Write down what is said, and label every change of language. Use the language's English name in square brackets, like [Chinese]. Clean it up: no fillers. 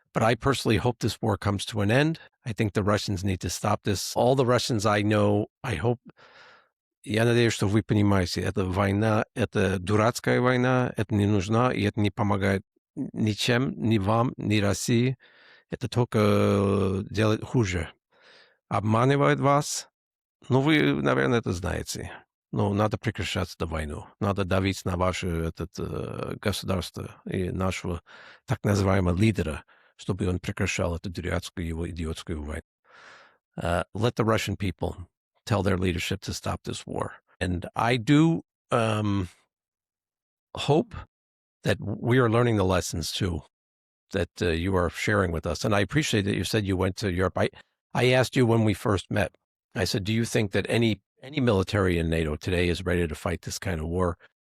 [English] But I personally hope this war comes to an end. I think the Russians need to stop this. All the Russians I know, I hope... [Russian] Я надеюсь, что вы понимаете, эта война, это дурацкая война, это не нужна, и это не помогает ничем, ни вам, ни России. Это только делает хуже. Обманывает вас. Вы, наверное, это знаете. Надо прекращать эту войну. Надо давить на ваше государство и нашего так называемого лидера, чтобы он прекращал эту дурацкую его идиотскую войну. [English] Let the Russian people tell their leadership to stop this war. And I do hope that we are learning the lessons too, that you are sharing with us. And I appreciate that you said you went to Europe. I asked you when we first met, I said, do you think that any military in NATO today is ready to fight this kind of war?